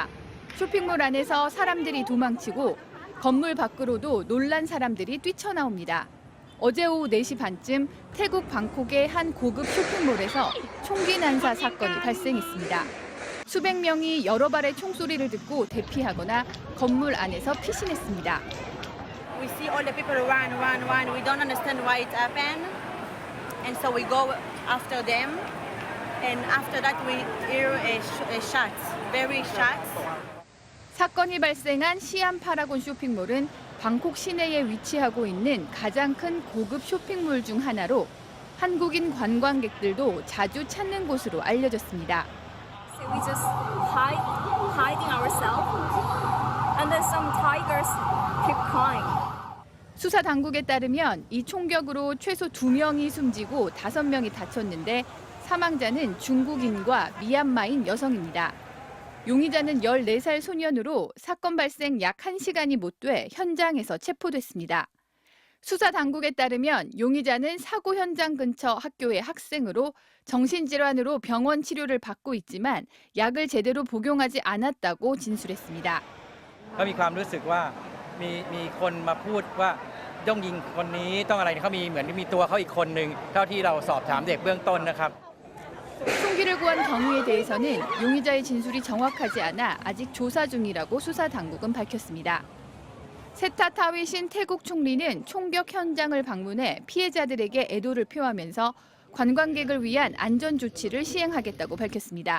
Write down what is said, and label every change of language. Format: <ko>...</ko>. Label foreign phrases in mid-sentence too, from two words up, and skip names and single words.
<ko>쇼핑몰 안에서 사람들이 도망치고 건물 밖으로도 놀란 사람들이 뛰쳐나옵니다. 어제 오후 4시 반쯤 태국 방콕의 한 고급 쇼핑몰에서 총기 난사 사건이 발생했습니다. 수백 명이 여러 발의 총소리를 듣고 대피하거나 건물 안에서 피신했습니다.</ko> <en>We see all the people run. We don't understand why it happened. And so we go after them. And after that we hear a shot, very shots.</en> <ko>사건이 발생한 시암 파라곤 쇼핑몰은 방콕 시내에 위치하고 있는 가장 큰 고급 쇼핑몰 중 하나로 한국인 관광객들도 자주 찾는 곳으로 알려졌습니다.</ko> <en>We just hiding ourselves, and then some tigers keep crying.</en> <ko>수사 당국에 따르면 이 총격으로 최소 2명이 숨지고 5명이 다쳤는데 사망자는 중국인과 미얀마인 여성입니다. 용의자는 14살 소년으로 사건 발생 약 1시간이 못 돼 현장에서 체포됐습니다. 수사 당국에 따르면 용의자는 사고 현장 근처 학교의 학생으로 정신질환으로 병원 치료를 받고 있지만 약을 제대로 복용하지 않았다고 진술했습니다.</ko> <th>เขามีความรู้สึกว่ามีคนมาพูดว่าต้องยิงคนนี้ต้องอะไรเขามีเหมือนมีตัวเขาอีกคนนึงเท่าที่เราสอบถามเด็กเบื้องต้นนะครับ</th> <ko>총기를 구한 경위에 대해서는 용의자의 진술이 정확하지 않아 아직 조사 중이라고 수사 당국은 밝혔습니다. 세타타위신 태국 총리는 총격 현장을 방문해 피해자들에게 애도를 표하면서 관광객을 위한 안전 조치를 시행하겠다고 밝혔습니다.</ko>